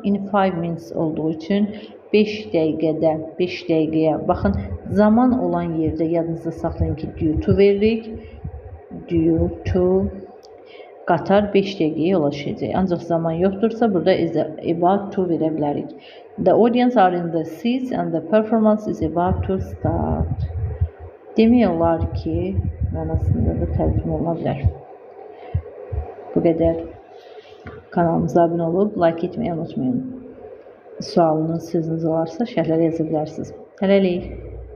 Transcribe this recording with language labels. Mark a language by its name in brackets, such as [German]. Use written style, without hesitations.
[Azerbaijani] In 5 minutes olduğu üçün 5 dəqiqəyə. Baxın, zaman olan yerdə yadınızda saxlayın ki, due to veririk. Due to qatar 5 dəqiqəyə yola düşəcək. Ancaq zaman yoxdursa, burada is about to verə bilərik. [English] The audience are in the seats and the performance is about to start. [Azerbaijani] Demək olar ki, mənasında da tərcümə ola bilər. Bu qədər. Kanalımıza abunə olub, like etməyi unutmayın. Sualınız, sözünüz olarsa şərhlərə yaza bilərsiniz. Hələlik.